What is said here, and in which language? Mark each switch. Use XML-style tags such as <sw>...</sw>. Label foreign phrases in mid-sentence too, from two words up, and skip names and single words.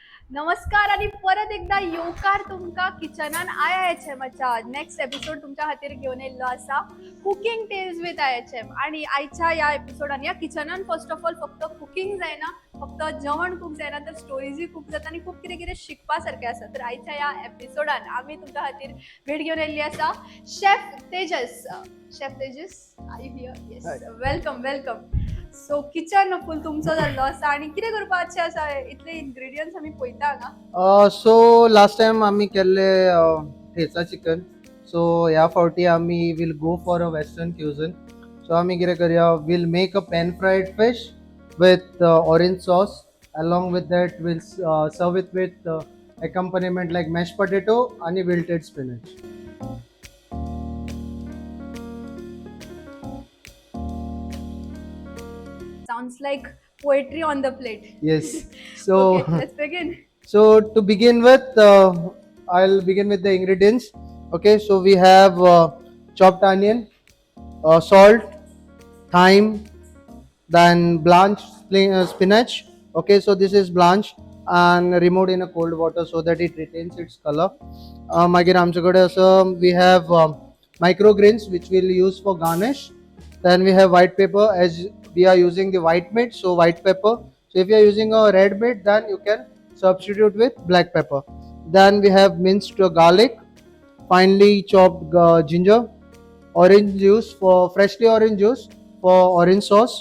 <kok>नमस्कार आणि परत एकदा येवकार तुमका किचनान IIHMच्या नेक्स्ट एपिसोड तुमच्या खातीर घेऊन येयल्लो आसा कुकिंग टेल्स विथ IIHM आणि आयच्या या एपिसोडान या किचनान</kok> <en>first of all</en> <kok>फक्त कुकिंग जायना फक्त जेवण खूप जायना तर स्टोरीजूय खूप जाता आणि खूप कितें कितें शिकपा सारकें आसा तर आयच्या या एपिसोडान आमी तुमच्या खातीर भेट घेऊन येयल्ली आसा शेफ तेजस शेफ तेजस</kok> <en>I hear yes Hi. welcome welcome</en> <kok>सो किचन फूल तुमचो जाल्लो आसा आणि कितें करपाचें आसा इतले इन्ग्रेडियंट्स आमी पळयता हांगा</kok> <en>So last time</en> <kok>आम्ही केले ठेचा चिकन.</kok> <en>So</en> <kok>ह्या फावटी आम्ही</kok> <en>will go for a western cuisine.</en> <kok>So आम्ही कितें करूया,</kok> <en>we'll make a pan fried fish with orange sauce. Along with that we'll serve it with accompaniment like mashed potato आणि wilted spinach. Sounds like poetry on the plate. Yes. Okay, So let's begin. So to begin with, I'll begin with the ingredients. Okay, so we have chopped onion, salt, thyme, then blanched spinach. Okay, so this is blanched and removed in a cold water so that it retains its color.</en> <kok>मागीर आमचे असं</kok> <en>we have microgreens which we'll use for garnish. Then we have white pepper as we are using the white meat, so white pepper. So if you are using a red meat, then you can substitute with black pepper. Then we have minced garlic, finely chopped ginger, orange juice for freshly orange juice for orange sauce.</en>